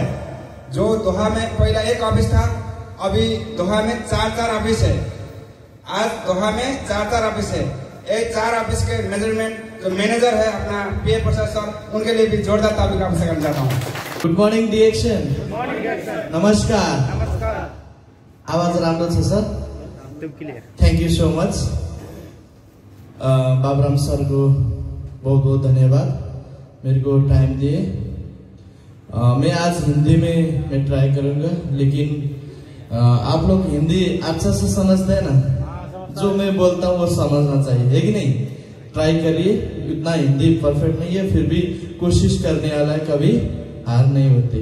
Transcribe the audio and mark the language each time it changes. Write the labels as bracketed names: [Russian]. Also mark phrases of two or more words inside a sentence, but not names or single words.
[Hindi] जो दोहा में पहला 1 ऑफिस था, अभी दोहा में 4 ऑफिस है। आज दोहा में 4 ऑफिस है। ये 4 ऑफिस के मेजरमेंट जो मैनेजर है अपना PA प्रसाद सर, उनके लिए भी जोरदार ताली का आवश्यक करना चाहता हूँ। [English] good morning DXN। नमस्कार। [Nepali] आवाज राम्रो छ सर? [English] thank you so much. [Hindi] बाबूराम सर को बहुत बहुत धन्यवाद मेरे को टाइम दिए। मैं आज हिंदी में मैं ट्राई करूंगा, लेकिन आप लोग हिंदी अच्छा से समझते हैं ना? जो मैं बोलता हूँ वो समझना चाहिए, है कि नहीं? ट्राई करिए, इतना हिंदी परफेक्ट नहीं है, फिर भी कोशिश करने वाला है, कभी हार नहीं होती।